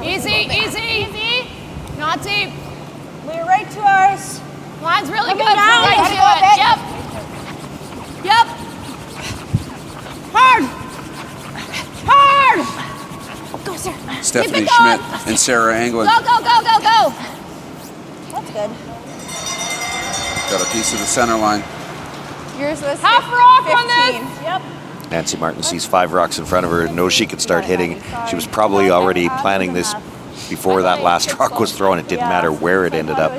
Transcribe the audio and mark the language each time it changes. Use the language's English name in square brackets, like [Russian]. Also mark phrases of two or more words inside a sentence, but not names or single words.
[English] Easy, easy, easy. Not deep. We're right to ours. Line's really good. Right to it. Yep. Yep. Hard. Hard. Go, Sarah. Stephanie Schmidt and Sarah Englot. Go, go, go, go, go. That's good. Got a piece of the center line. Yours was half rock 15. on this. Yep. Nancy Martin sees 5 rocks in front of her and knows she could start hitting. She was probably already planning this before that last rock was thrown. It didn't matter where it ended up.